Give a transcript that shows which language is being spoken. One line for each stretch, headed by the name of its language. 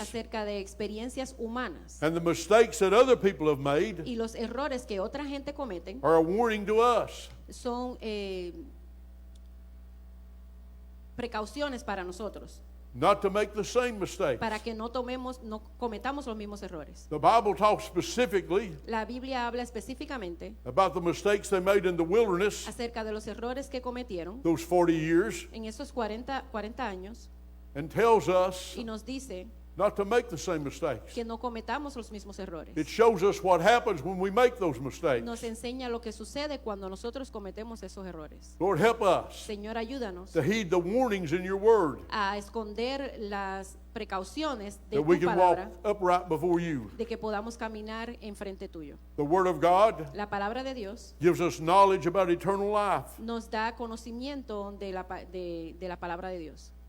Spanish: acerca de experiencias humanas
English: and the mistakes that other people have made
Spanish: y los errores que otra gente cometen
English: are a warning to us.
Spanish: son precauciones para nosotros,
English: Not to make the same mistakes.
Spanish: para que no cometamos los mismos errores.
English: The Bible talks specifically
Spanish: La Biblia habla específicamente
English: about the mistakes they made in the wilderness
Spanish: acerca de los errores que cometieron
English: those 40 years
Spanish: en esos 40 años
English: and tells us
Spanish: y nos dice
English: not to make the same mistakes.
Spanish: que no cometamos los mismos errores.
English: It shows us what happens when we make those mistakes.
Spanish: Nos enseña lo que sucede cuando nosotros cometemos esos errores.
English: Lord, help us
Spanish: Señor, ayúdanos
English: to heed the warnings in your word
Spanish: a esconder las precauciones de
English: that we
Spanish: tu
English: can walk
Spanish: palabra,
English: upright before you.
Spanish: de que podamos caminar enfrente tuyo.
English: The word of God
Spanish: La palabra de Dios
English: gives us knowledge about eternal life.
Spanish: nos da conocimiento de la palabra de Dios.